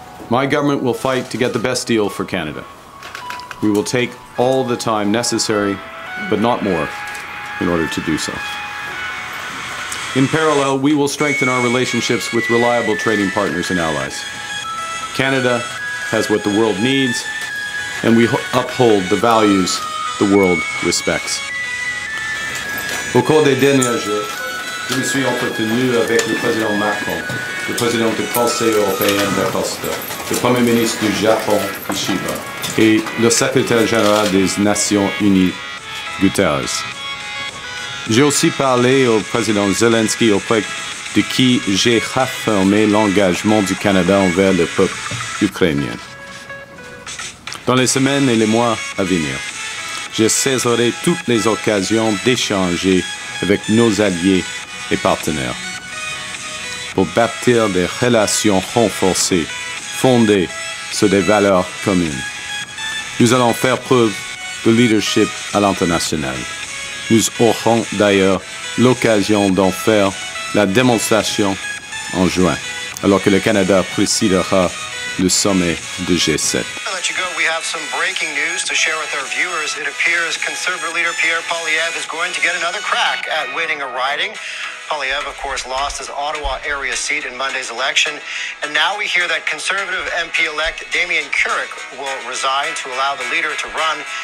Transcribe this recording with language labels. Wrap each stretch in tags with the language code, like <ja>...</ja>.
<en>My government will fight to get the best deal for Canada. We will take all the time necessary, but not more, in order to do so. In parallel, we will strengthen our relationships with reliable trading partners and allies. Canada has what the world needs, and we uphold the values the world respects.</en> <fr>Au cours des derniers jours, je me suis entretenu avec le président Macron, le président du Conseil européen da Costa, le Premier ministre du Japon, Kishiba, et le secrétaire général des Nations Unies, Guterres. J'ai aussi parlé au président Zelensky, auprès de qui j'ai réaffirmé l'engagement du Canada envers le peuple ukrainien. Dans les semaines et les mois à venir, je saisirai toutes les occasions d'échanger avec nos alliés et partenaires. pour bâtir des relations renforcées, fondées sur des valeurs communes. Nous allons faire preuve de leadership à l'international. Nous aurons d'ailleurs l'occasion d'en faire la démonstration en juin, alors que le Canada présidera le sommet de G7.</fr> <en>I'll let you go. We have some breaking news to share with our viewers. It appears Conservative leader Pierre Poilievre is going to get another crack at winning a riding. Poilievre, of course, lost his Ottawa area seat in Monday's election. And now we hear that Conservative MP-elect Damien Carrick will resign to allow the leader to run.</en>